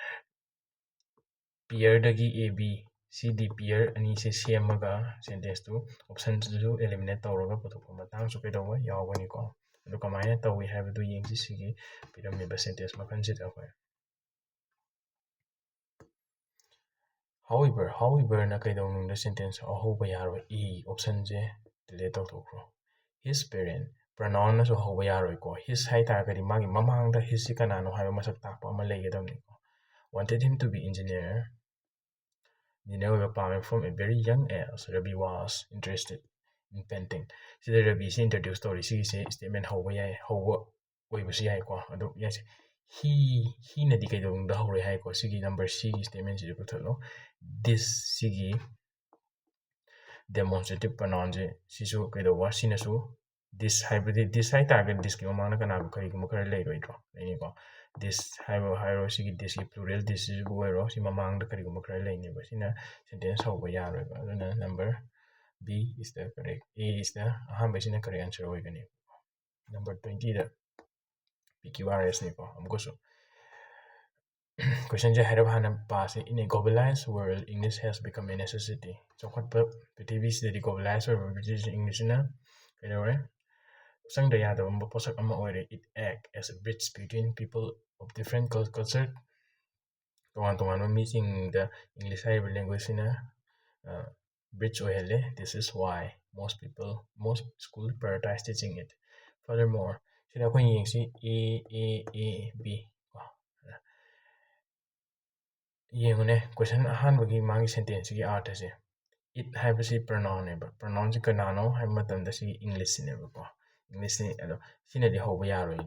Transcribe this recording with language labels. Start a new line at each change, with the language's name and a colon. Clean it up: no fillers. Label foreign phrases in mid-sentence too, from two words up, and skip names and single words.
Manipuri: ꯄꯤꯌꯔꯗꯒꯤ A B C D ꯄꯤꯌꯔ ꯑꯅꯤꯁꯦ ꯁꯦꯝꯃꯒ ꯁꯦꯟꯇꯦꯟꯁꯇꯨ ꯑꯣꯞꯁꯟꯗꯨꯁꯨ ꯑꯦꯂꯤꯃꯤꯅꯦꯠ ꯇꯧꯔꯒ ꯄꯨꯊꯣꯛꯄ ꯃꯇꯥꯡꯁꯨ ꯀꯩꯗꯧꯕ ꯌꯥꯎꯒꯅꯤꯀꯣ ꯑꯗꯨ ꯀꯃꯥꯏꯅ ꯇꯧꯏ ꯍꯥꯏꯕꯗꯨ ꯌꯦꯡꯁꯤ ꯁꯤꯒꯤ ꯄꯤꯔꯝꯂꯤꯕ ꯁꯦꯟꯇꯦꯟꯁ ꯃꯈꯜꯁꯤꯗ ꯑꯩꯈꯣꯏ howeverꯅ ꯀꯩꯗꯧꯅꯨꯡꯗ ꯁꯦꯟꯇꯦꯟꯁ ꯍꯧꯕ ꯌꯥꯔꯣꯏ ꯑꯣꯞꯁꯟꯁꯦ ꯗꯤꯂꯦꯠ ꯇꯧꯊꯣꯛꯈ꯭ꯔꯣ
English: his parent pronoun
Manipuri: ꯅꯁꯨ ꯍꯧꯕ ꯌꯥꯔꯣꯏꯀꯣ his ꯍꯥꯏꯇꯥꯔꯒꯗꯤ ꯃꯥꯒꯤ ꯃꯃꯥꯡꯗ hisꯁꯤ ꯀꯅꯥꯅꯣ ꯍꯥꯏꯕ ꯃꯁꯛ ꯇꯥꯛꯄ ꯑꯃ ꯂꯩꯒꯗꯕꯅꯤꯀꯣ
English: wanted him to be engineer
Manipuri: ꯑꯣꯏꯕ ꯄꯥꯝꯃꯦ
English: from a very young age Ravi was interested in painting
Manipuri: ꯁꯤꯗ ꯔꯕꯤꯁꯤ ꯏꯟꯇ꯭ꯔꯗ꯭ꯌꯨꯁ ꯇꯧꯔꯤ ꯁꯤꯒꯤꯁꯦ ꯁ꯭ꯇꯦꯠꯃꯦꯟ ꯍꯧꯕ ꯑꯣꯏꯕꯁꯨ ꯌꯥꯏꯀꯣ ꯑꯗꯨ ꯌꯥꯏꯁꯦ ꯍꯤꯅꯗꯤ ꯀꯩꯗꯧꯅꯨꯡꯗ ꯍꯧꯔꯣꯏ ꯍꯥꯏꯀꯣ ꯁꯤꯒꯤ ꯅꯝꯕꯔ ꯁꯤꯒꯤ ꯁ꯭ꯇꯦꯠꯃꯦꯟꯁꯤꯗ ꯄꯨꯊꯣꯛꯂꯣ ꯁꯤꯒꯤ
English: demonstrative pronoun
Manipuri: ꯁꯤꯁꯨ ꯀꯩꯗꯧꯕ ꯁꯤꯅꯁꯨ ꯍꯥꯏꯕꯗꯤ ꯍꯥꯏꯇꯥꯔꯒꯗꯤ ꯗꯤꯁꯀꯤ ꯃꯃꯥꯡꯗ ꯀꯔꯤꯒꯨꯝꯕ ꯈꯔ ꯂꯩꯔꯣꯏꯗ꯭ꯔꯣ ꯂꯩꯅꯤꯀꯣ ꯍꯥꯏꯔꯣ ꯁꯤꯒꯤ ꯗꯤꯁꯀꯤ ꯄ꯭ꯂꯨꯔꯦꯜ ꯗꯤꯁꯁꯤꯕꯨ ꯑꯣꯏꯔꯣ ꯁꯤ ꯃꯃꯥꯡꯗ ꯀꯔꯤꯒꯨꯝꯕ ꯈꯔ ꯂꯩꯅꯦꯕ ꯁꯤꯅ ꯁꯦꯟꯇꯦꯟꯁ ꯍꯧꯕ ꯌꯥꯔꯣꯏꯕ ꯑꯗꯨꯅ ꯅꯝꯕꯔ
English: B is the correct A is the
Manipuri: ꯑꯍꯥꯟꯕꯁꯤꯅ
English: correct answer
Manipuri: ꯑꯣꯏꯒꯅꯤ number 20ꯗ PQRSꯅꯤꯀꯣ ꯑꯃꯨꯛꯀꯁꯨ ꯀꯣꯏꯁꯟꯁꯦ ꯍꯥꯏꯔꯞ ꯍꯥꯟꯅ ꯄꯥꯁꯦ
English: in a globalized world English has become a necessity
Manipuri: ꯆꯥꯎꯈꯠꯄ ꯄ꯭ꯔꯤꯊꯤꯕꯤꯁꯤꯗꯗꯤ globalized ꯑꯣꯏꯕ ꯏꯪꯂꯤꯁꯁꯤꯅ ꯀꯩꯗꯧꯔꯦ ꯆꯪꯗ ꯌꯥꯗꯕ ꯄꯣꯠꯁꯛ ꯑꯃ ꯑꯣꯏꯔꯦ
English: it act as a bridge between people of different culture
Manipuri: ꯇꯣꯉꯥꯟ ꯇꯣꯉꯥꯟꯕ ꯃꯤꯁꯤꯡꯗ ꯏꯪꯂꯤꯁ ꯍꯥꯏꯔꯤꯕ ꯂꯦꯡꯒ꯭ꯋꯦꯖꯁꯤꯅ bridge ꯑꯣꯏꯍꯜꯂꯦ
English: this is why most school prioritize teaching it furthermore
Manipuri: ꯁꯤꯗ ꯑꯩꯈꯣꯏꯅ ꯌꯦꯡꯁꯤ
English: A B
Manipuri: ꯌꯦꯡꯉꯨꯅꯦ ꯀꯣꯏꯁꯟ ꯑꯍꯥꯟꯕꯒꯤ ꯃꯥꯒꯤ ꯁꯦꯟꯇꯦꯟꯁꯁꯤꯒꯤ ꯑꯥꯔꯊꯁꯦ it ꯍꯥꯏꯕꯁꯤ ꯄ꯭ꯔꯅꯥꯎꯟꯅꯦꯕ ꯄ꯭ꯔꯅꯥꯎꯟꯁꯤ ꯀꯅꯥꯅꯣ ꯍꯥꯏꯕ ꯃꯇꯝꯗ ꯁꯤꯒꯤ ꯏꯪꯂꯤꯁꯁꯤꯅꯦꯕꯀꯣ ꯏꯪꯂꯤꯁꯅꯤ ꯑꯗꯣ ꯁꯤꯅꯗꯤ ꯍꯧꯕ ꯌꯥꯔꯣꯏ